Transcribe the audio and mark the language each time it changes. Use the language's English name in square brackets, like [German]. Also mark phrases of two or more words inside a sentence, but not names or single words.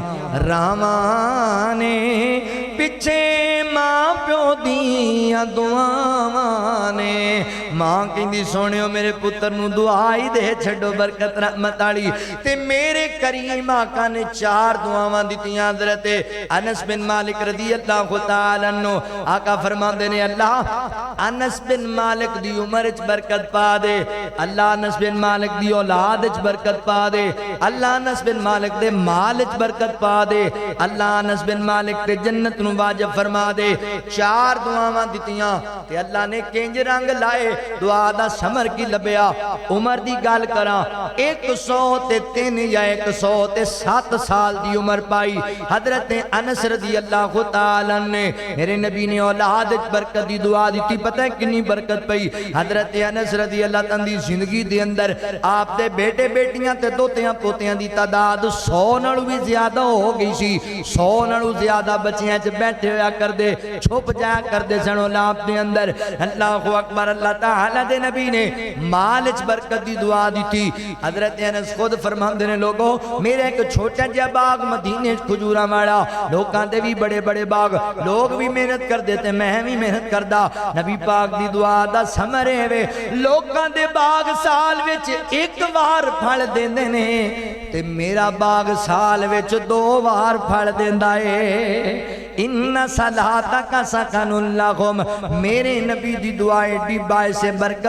[Punjabi] راواں نے پچھے ماں پیو دیاں دعاواں نے ماں کہندی سوہنیو میرے پتر نوں دعا ہی دے چھڈو برکت رحمت والی تے میرے کریم آقا نے 4 دعاواں دتیاں حضرت انس بن مالک [Arabic] رضي الله تعالى عنه [Punjabi] آقا فرماندے نے اللہ انس بن مالک دی عمر چ برکت پا دے اللہ انس بن مالک دی اولاد چ برکت پا دے اللہ انس بن مالک دے مال چ برکت پا دے اللہ انس بن مالک تے جنت نوں واجب فرما دے 4 دعاواں دتیاں تے اللہ نے کنج رنگ لائے دعا دا ثمر کی لبھیا عمر دی گل کراں 103 یا 107 سال دی عمر پائی حضرت انس [Arabic] رضي الله تعالى [Punjabi] نے میرے نبی نے اولاد چ برکت دی دعا دی پتہ ہے کتنی برکت پئی حضرت انس [Arabic] رضي الله تعالى [Punjabi] دی زندگی دے اندر آپ دے بیٹے بیٹیاں تے دوتیاں پوتیاں دی تعداد 100 نالوں بھی زیادہ ہو گئی سی 100 نالوں زیادہ بچیاں چ بیٹھے ہویا کردے چھپ جایا کردے سن اولاد دے اندر [Arabic] الله أكبر [Punjabi] اللہ تعالیٰ دے نبی نے مال چ برکت دی دعا دی تھی حضرت انس خود فرماندے نے لوگو میرا ایک چھوٹا جہا باغ مدینے کھجوراں والا لوکاں دے بھی بڑے بڑے باغ لوگ بھی محنت کردے تے میں بھی محنت کردا نبی پاک دی دعا دا ثمر ہے لوکاں دے باغ سال وچ ایک بار پھل دیندے نے تے میرا باغ سال وچ 2 بار پھل دیندا ہے [Arabic] إن صلاتك سكن لهم [Punjabi] میرے نبی دی دعا ایڈی باعث برکت